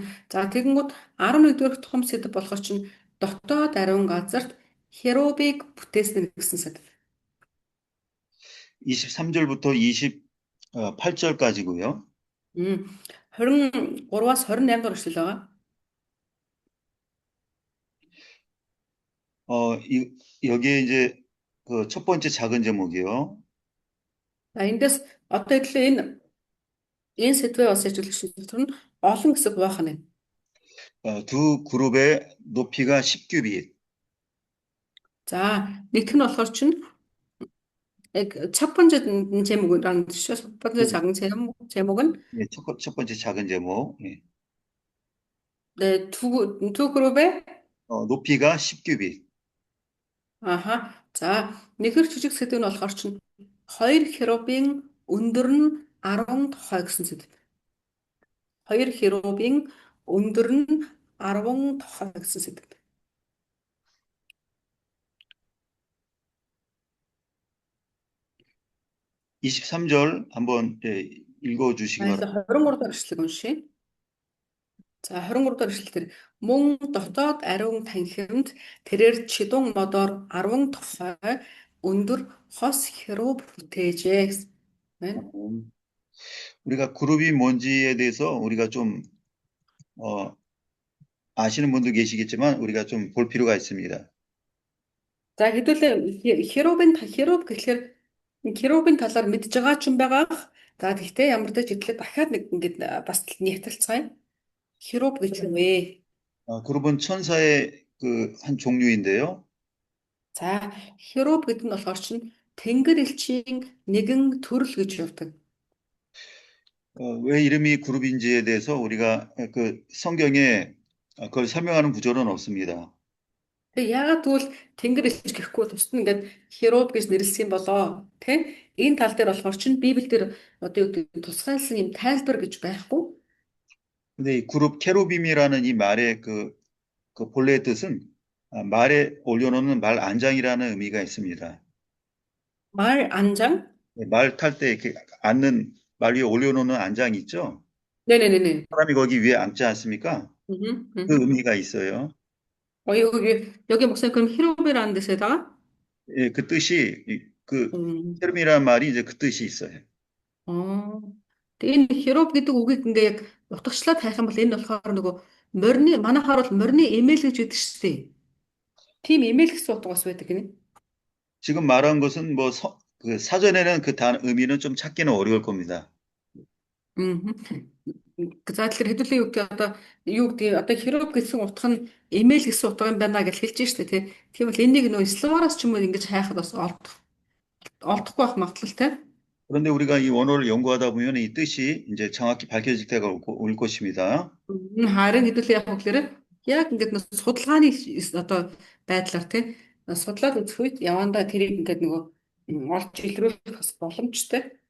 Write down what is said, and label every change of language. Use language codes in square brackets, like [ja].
[mn] За тэгэнгүүт 11-р том сэдв болохоор чинь дотоод ариун газарт херубыг бүтээсэн гэсэн сэдв. [ko] 23절부터 28절까지고요. [mn] 23-аас 28 дугаар эшлэл байгаа. [ko] 여기에 이제 그 첫 번째 작은 제목이요. [mn] За эндээс одоо хэлээ энэ сэдвээ бас ажиглах шийдвэр нь олон хэсэг байх нь. [ko] 두 그룹의 높이가 10규빗. [mn] За нэгт нь болохоор чинь [ko] 첫 번째 제목이랑 첫 번째 작은 제목은 네, 첫 번째 작은 제목. 예. 네, 두 그룹의 높이가 10규빗. 아하. [mn] За нэгэр жижиг сэдв нь болохоор чинь хоёр херубын өндөр нь 10 тохой гэсэн сэдв. Хоёр херубын өндөр нь 10 тохой гэсэн сэдв. [ko] 23절 한번 읽어주시기 바랍니다. [mn] 23 дахь эшлэг уншия. За 23 дахь эшлэлээр мөн дотоод ариун танхимд тэрээр чидун модоор 10 тохой өндөр хос херуб бүтээжээ. [ko] 우리가 그룹이 뭔지에 대해서 우리가 좀 아시는 분도 계시겠지만 우리가 좀 볼 필요가 있습니다. [mn] За хэдүүлээ херуб гэхэлэр херубын талаар мэдж байгаа ч юм байгаа. За тэгтээ ямар ч хэдлээ дахиад нэг ингэж бас нийтэлцгаая. херуб гэж юм вэ? [ko] 그룹은 천사의 그 한 종류인데요. [mn] За херуб гэдэг нь болохоор чинь тэнгэр элчийн нэгэн төрөл гэж явдаг. [ko] 왜 이름이 그룹인지에 대해서 우리가 그 성경에 그걸 설명하는 구절은 없습니다. [mn] Тэгээ яагаад тэгвэл Тэнгэр элч гэхгүй тусад нь ингээд херуб гэж нэрлсэн болоо тий? Энэ тал дээр болохоор чинь Библиэлд одоо юу гэдэг тусгайлсан юм тайлбар гэж байхгүй. [ko] 근데 이 그룹 케루빔이라는 이 말의 그 본래의 뜻은 말에 올려놓는 말 안장이라는 의미가 있습니다. 말 안장? 말 탈 때 이렇게 앉는 말 위에 올려놓는 안장이 있죠? 네네네네. 사람이 거기 위에 앉지 않습니까? 음, 그 의미가 있어요. 여기 목사님 그럼 히롭이라는 데서다가 예, 그 뜻이 그 음, 케루빔이라는 말이 이제 그 뜻이 있어요. [mn] тэгээ энэ херуб гэдэг үгийг ингээ яг утгачлаад хайх юм бол энэ болохоор нөгөө морины манайхаар бол морины эмээл гэж байдаг шүү дээ. Тийм эмээл гэсэн утга бас байдаг гинэ. [ko] 지금 말한 것은 뭐 그 사전에는 그 의미는 좀 찾기는 어려울 겁니다. [mn] За тэгэхээр хэдүүлээ юу гэдэг одоо юу гэдэг одоо херуб гэсэн утга нь эмэйл гэсэн утга юм байна гэж хэлж штэ тий. Тийм бол энийг нөө словараас ч юм уу ингэж хайхад бас олдохгүй байх магадлалтай. [ko] 그런데 우리가 이 원어를 연구하다 보면 이 뜻이 이제 정확히 밝혀질 때가 올 것입니다. [mn] Харин хэдүүлээ яг гэхээр яг ингээд нэг судалгааны одоо байдлаар тий судлаад үзэх үед явандаа тэрийг ингээд нөгөө олж илрүүлэх бас боломжтой.